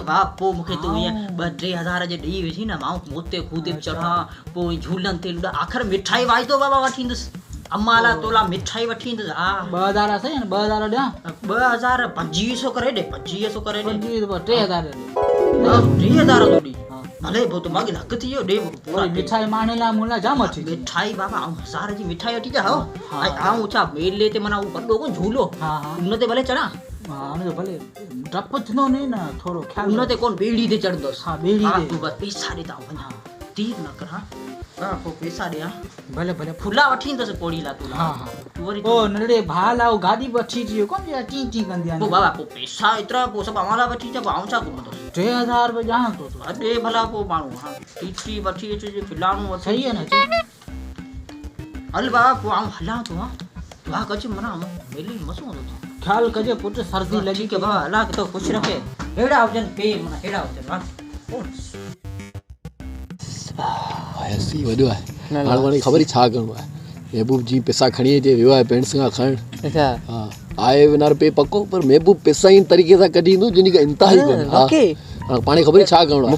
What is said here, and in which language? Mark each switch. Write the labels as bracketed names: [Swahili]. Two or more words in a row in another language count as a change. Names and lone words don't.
[Sindhi] वाह पो मूंखे तूं ईअं 2-3 हज़ार जे ॾेई वेठी न मां मोते खूदे चढ़ा पोइ झूलनि ते लुॾा आख़िर मिठाई वाइदो बाबा वठी ईंदुसि अम्माला तोला मिठाई वठी ईंदुसि हा 2000 सही न 2000 ॾियां 2000 2500 करे ॾे 2500 करे ॾे 3000 3000 तो ॾी भले पोइ त मागे हक़ थी वियो ॾे पूरा मिठाई माने लाइ मुला जाम अची मिठाई बाबा आऊं 1000 जी मिठाई वठी जा हो ऐं आऊं छा मेले ते माना वॾो को झूलो हा उन ते भले चढ़ा हा उन ते भले डप थींदो न थोरो ख्याल उन ते कोन ॿेड़ी ते चढ़ंदुसि हा ॿेड़ी ते तूं बस पैसा ॾे त वञा तीर न कर हा पोइ पैसा ॾियां भले भले फुला वठी ईंदुसि पोड़ी ला तूं हा हा तूं वरी ओ नंढड़े भाउ लाइ उहो गाॾी वठी अचियो कोन या टी टी कंदी आहे पोइ बाबा पोइ पैसा एतिरा पोइ सभु अवां लाइ वठी अचां पोइ आऊं छा घुमंदुसि 3000 रुपया ॼाण तो ॾे भला पोइ माण्हू हा टीटी वठी अचिजे खिलाणू वठी सही आहे न हल बाबा पोइ आऊं हलां थो हा तूं हा कच मना मेले मज़ो हूंदो ख्याल कजे पुट सर्दी लॻी के बाबा हला तो कुझु रखे अहिड़ा हुजनि पे माना अहिड़ा हुजनि हा ऐसी वॾो आहे हाणे वरी ख़बर ई छा करिणो आहे महबूब जी पैसा खणी अचे वियो आहे पेंट्स खां खणणु अच्छा हा आहे विनार पे पको पर महबूब पैसा ई तरीक़े सां कढी ईंदो जिन खे इंतिहा ई कोन्हे हा पाणे ख़बर ई छा करिणो आहे